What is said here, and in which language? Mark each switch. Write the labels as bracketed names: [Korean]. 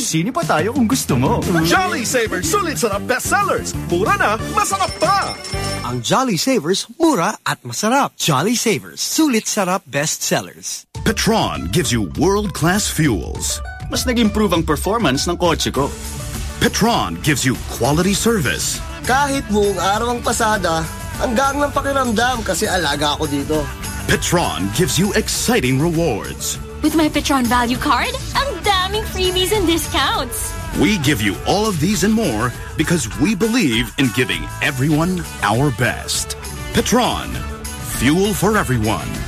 [Filipino] Magsini pa tayo kung gusto mo. Jolly Savers, sulit sarap bestsellers. Mura na, masarap pa! Ang Jolly Savers, mura at masarap. Jolly Savers, sulit sarap bestsellers. [English] Petron gives you world-class fuels. [Filipino] Mas nag-improve ang performance ng kotse ko. [English] Petron gives you quality service. [Filipino] Kahit buong araw ang pasada, hanggang ng pakiramdam kasi alaga ako dito. [English] Petron gives you exciting rewards. With my Petron Value Card, [Filipino] ang daming [English] freebies and discounts. We give you all of these and more because we believe in giving everyone our best. Petron, fuel for everyone.